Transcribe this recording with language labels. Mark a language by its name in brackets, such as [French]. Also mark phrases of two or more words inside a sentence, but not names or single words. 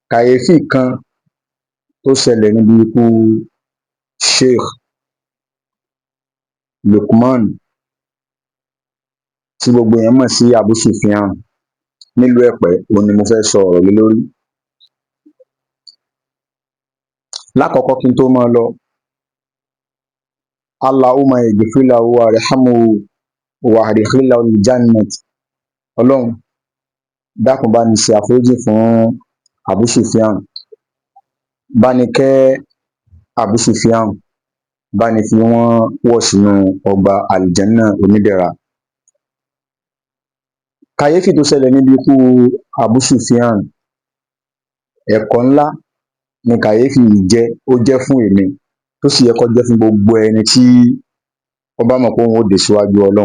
[Yoruba] kàyéfì kan tó ṣẹlẹ̀ níbi ikú Sheikh Lukman tí gbogbo èèyàn mọ̀ sí Abu Sufyan nílùú Ẹ̀pẹ́, òun ni mo fẹ́ sọ ọ̀rọ̀ lé lórí. Lákọ̀ọ́kọ́ kí n tó máa lọ, [Arabic] اللهم اغفر له وارحمه وأدخله الجنة. [Yoruba] Ọlọ́run dákun bá ní ṣe àforíjì fún Abu Sufyan, bá ní kẹ́ Abu Sufyan, bá ní fi wọ́n wọ̀ sínú ọgbà àlìjẹ́nnà onídẹ̀ra. Kàyéfì tó ṣẹlẹ̀ níbi ikú Abu Sufyan, ẹ̀kọ́ ńlá ni kàyéfì yìí ó jẹ́ fún èmi, tó sì yẹ kó jẹ́ fún gbogbo ẹni tí ó bá mọ̀ pé òun ó dé síwájú Ọlọ́run.